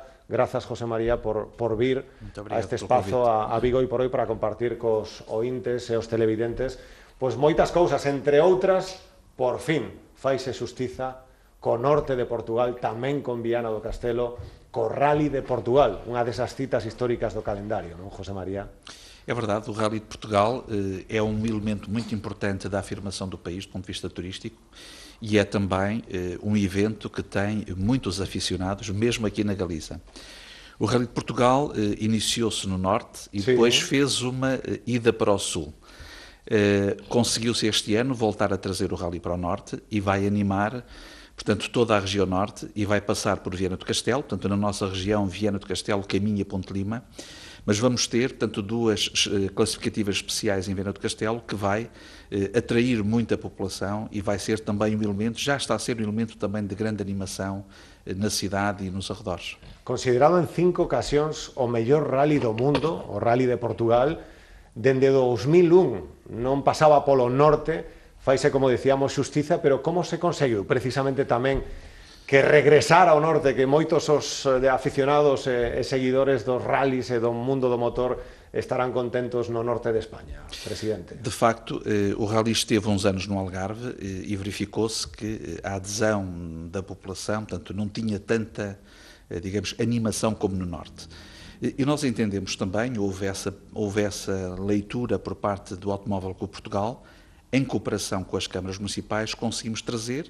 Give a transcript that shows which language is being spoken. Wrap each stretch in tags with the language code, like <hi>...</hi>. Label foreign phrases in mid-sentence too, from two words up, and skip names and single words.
<gl>Grazas, José María, por vir a este espazo a Vigo Hoy por Hoy para compartir cos ointes e os televidentes pois moitas cousas, entre outras, por fin, faise xustiza co norte de Portugal, tamén con Viana do Castelo, co Rally de Portugal, unha desas citas históricas do calendario, non, José María?</gl> <pt>É verdade, o Rally de Portugal é um elemento muito importante da afirmação do país do ponto de vista turístico e é também um evento que tem muitos aficionados, mesmo aqui na Galiza. O Rally de Portugal iniciou-se no norte e depois fez uma ida para o sul. Conseguiu-se este ano voltar a trazer o Rally para o norte e vai animar, portanto, toda a região norte e vai passar por Viana do Castelo, portanto, na nossa região, Viana do Castelo, Caminha, Ponte Lima, mas vamos ter, portanto, duas classificativas especiais em Viana do Castelo que vai atrair muita população e vai ser também um elemento, já está a ser um elemento também de grande animação na cidade e nos arredores.</pt> <gl>Considerado en 5 ocasións o mellor rally do mundo, o Rally de Portugal, dende 2001 non pasaba polo norte, faise, como decíamos, xustiza, pero como se conseguiu precisamente tamén que regresar ao norte, que moitos os aficionados e seguidores dos rallies e do mundo do motor estarán contentos no norte de España, presidente?</gl> <pt>De facto, o rally esteve uns anos no Algarve e verificou-se que a adesão da população, portanto, não tinha tanta, digamos, animação como no norte. E nós entendemos também, houve essa leitura por parte do Automóvel Clube Portugal, em cooperação com as câmaras municipais, conseguimos trazer.</pt>